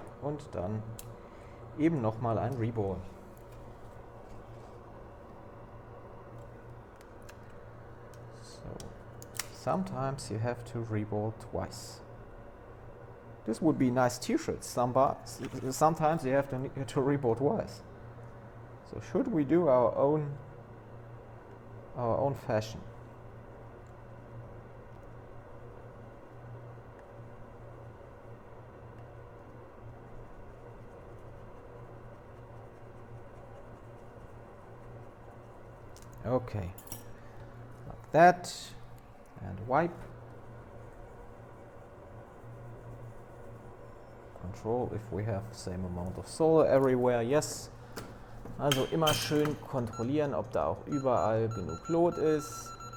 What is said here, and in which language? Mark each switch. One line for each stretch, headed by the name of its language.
German: Und dann eben nochmal ein Reball.
English: So, sometimes you have to reball twice. This would be a nice t-shirt. Sometimes you have to reball twice. So should we do our own fashion? Okay, like that, and wipe. Control if we have the same amount of solder everywhere, yes.
German: Also immer schön kontrollieren, ob da auch überall genug Lot ist.